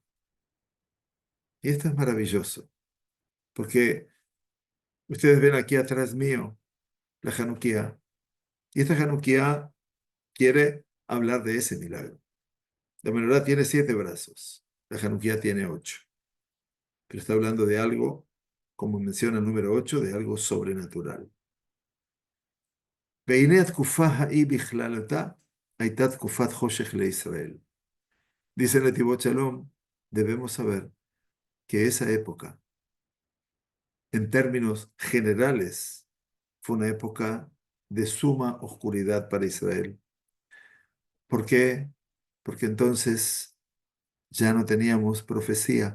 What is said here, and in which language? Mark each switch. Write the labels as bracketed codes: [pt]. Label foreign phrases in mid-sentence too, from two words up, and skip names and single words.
[es] Y esto es maravilloso, porque ustedes ven aquí atrás mío la Hanukkah, y esta Hanukkah quiere hablar de ese milagro. La menorá tiene 7 brazos, la Hanukkah tiene 8, pero está hablando de algo, como menciona el número 8, de algo sobrenatural. [he] והנה התקופה ההיא בכללתה הייתה תקופת חושך לישראל. [es] Dice Netivot Shalom, debemos saber que esa época, en términos generales, fue una época de suma oscuridad para Israel. ¿Por qué? Porque entonces ya no teníamos profecía.